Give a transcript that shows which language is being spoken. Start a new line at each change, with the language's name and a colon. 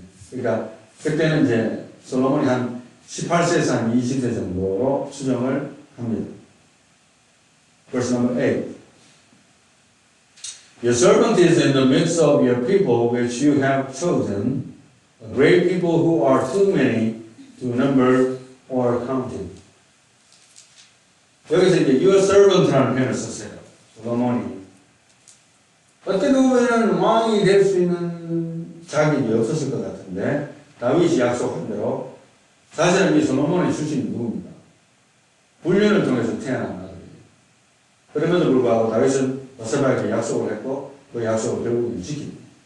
Korean: 그러니까 그때는 이제 솔로몬이 한 18세에서 한 20세 정도로 추정을 합니다.
English: Verse number 8. Your servant is in the midst of your people which you have chosen, a great people who are too many to number or counted.
Korean: 여기서 이제
English: your servant
Korean: 라는 표현을 썼어요. 솔로몬이. 어떻게 보면 왕이 될 수 있는 자격이 없었을 것 같은데 다윗이 약속한 대로 사실은 이 솔로몬의 출신이 누굽니까? 훈련을 통해서 태어난 아들이에요. 그럼에도 불구하고 다윗은 바세바에게 약속을 했고 그 약속을 결국은 지킵니다.